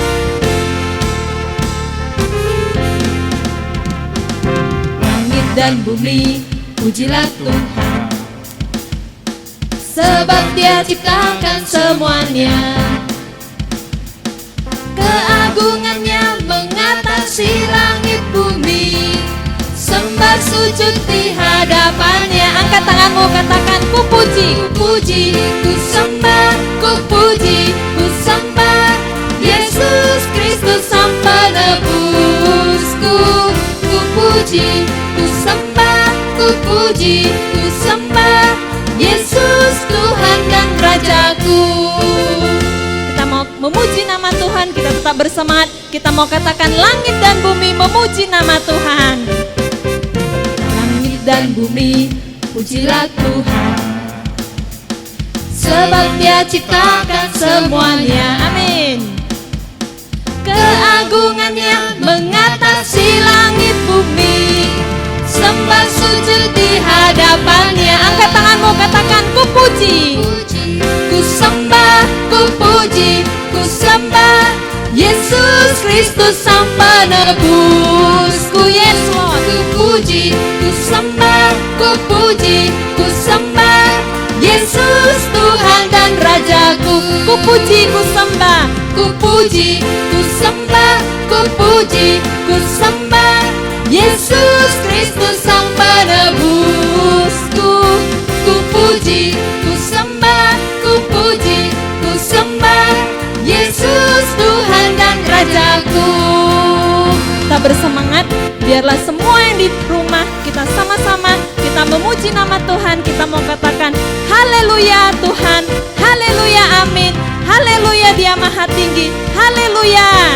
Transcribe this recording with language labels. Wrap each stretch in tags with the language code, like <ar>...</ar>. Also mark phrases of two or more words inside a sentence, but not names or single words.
<id>Langit dan bumi, pujilah Tuhan, sebab Dia ciptakan semuanya. Keagungannya mengatasi langit bumi, sembah sujud di hadapannya. Angkat tanganmu, katakan ku puji, ku puji, ku sembah, ku puji, ku sembah Yesus Kristus Sang Penebusku. Ku puji, ku sembah, ku puji, ku sembah Yesus Tuhan dan Rajaku. Kita mau memuji nama Tuhan, kita tetap bersemangat. Kita mau katakan langit dan bumi memuji nama Tuhan. Langit dan bumi pujilah Tuhan, sebab Dia ciptakan semuanya. Amin. Keagungannya mengatasi langit bumi, sembah sujud di hadapannya. Angkat tanganmu, katakan ku puji, ku sembah, ku puji, ku sembah Yesus Kristus Sang Penebusku.</id> <en>Yes Lord.</en> <id>Ku puji, ku sembah, ku puji, ku sembah Yesus Tuhan dan Rajaku. Ku puji, ku sembah, ku puji, ku sembah, ku puji, ku sembah Yesus Kristus Sang Penebusku. Ku puji, ku sembah, ku puji, ku sembah Yesus Tuhan dan Rajaku. Kita bersemangat, biarlah semua yang di rumah kita sama-sama kita memuji nama Tuhan. Kita mau katakan haleluya Tuhan, haleluya amin, haleluya Dia Maha Tinggi, haleluya.</id>